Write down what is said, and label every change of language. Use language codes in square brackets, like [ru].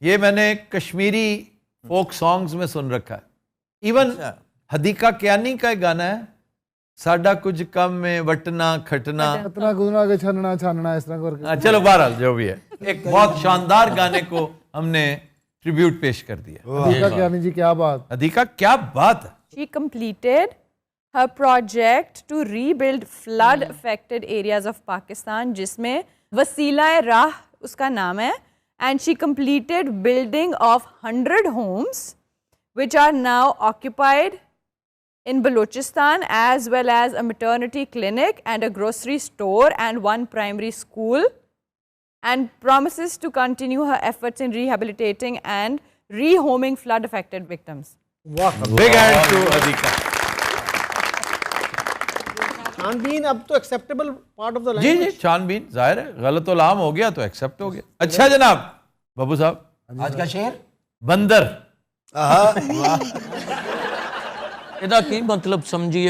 [hi] ये मैंने Kashmiri folk songs में सुन रखा है। [en] even [hi] अच्छा। हदीका कियानी का एक गाना है, [pa] साडा कुछ कम में वटना खटना। [hi] इतना गुना के छानना छानना इस तरह करके। हाँ, चलो बहरहाल जो भी है, एक बहुत शानदार गाने को हमने ट्रिब्यूट पेश कर दिया। हदीका कियानी जी क्या बात। हदीका क्या बात है। [en] She completed her project to rebuild flood affected areas of Pakistan, [hi] जिसमें वसीला राह उसका नाम है, [en] and she completed building of 100 homes which are now occupied in Balochistan, as well as a maternity clinic and a grocery store and one primary school, and promises to continue her efforts in rehabilitating and rehoming flood affected victims. Big hand to Hadika. [hi] छानबीन अब तो [en] acceptable part of the [hi] ji [en] Language. [hi] जी, छानबीन जाहिर है, गलत उलाम हो गया तो एक्सेप्ट हो गया। अच्छा जनाब बाबू साहब, आज का शेर बंदर। [pa] ਇਹਦਾ ਕੀ ਮਤਲਬ ਸਮਝੀਏ?